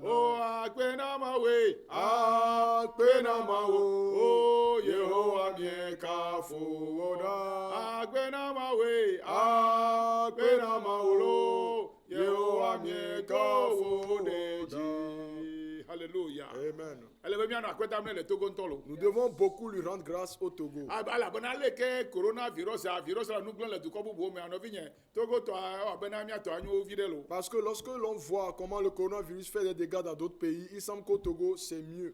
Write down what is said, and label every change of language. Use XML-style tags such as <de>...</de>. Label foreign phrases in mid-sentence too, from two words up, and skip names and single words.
<ee>Oh, akpena mawe. Akpena mawo. Oh, Yehowa mieka fowoda. Akpena mawe. Akpena mawo. Yehowa mieka fowoda. Hallelujah. Amen.</ee> <fr>Nous Nous devons beaucoup lui rendre grâce au Togo. Parce que lorsque l'on voit comment le coronavirus fait des dégâts dans d'autres pays, il semble qu'au Togo, c'est mieux.</fr>